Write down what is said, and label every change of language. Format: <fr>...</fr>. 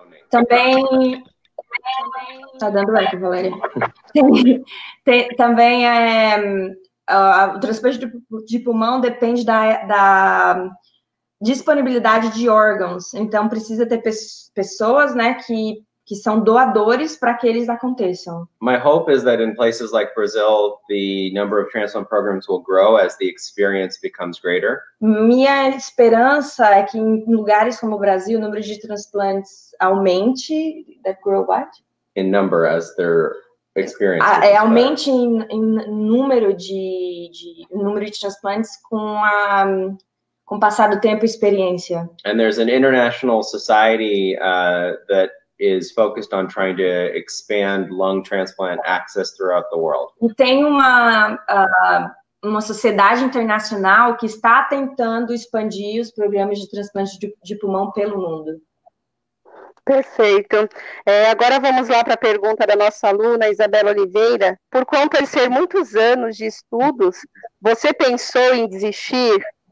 <pt>Também tá dando eco, Valéria. Também o transplante de pulmão depende da disponibilidade de órgãos. Então precisa ter pessoas, né, que são doadores para que eles aconteçam.</pt> <en>My hope is that in places like Brazil, the number of transplant programs will grow as the experience becomes greater.</en> <pt>Minha esperança é que em lugares como o Brasil, o número de transplantes aumente.</pt> <en>That grow what? In number as their experience.</en> <pt>Aumente em número de transplantes com o passar do tempo e experiência.</pt> <en>And there's an international society that is focused on trying to expand lung transplant access throughout the world.</en> <pt>E tem uma sociedade internacional que está tentando expandir os programas de transplante de pulmão pelo mundo. Perfeito. Agora vamos lá para a pergunta da nossa aluna, Isabela Oliveira. Por conta de ser muitos anos de estudos, você pensou em desistir?</pt>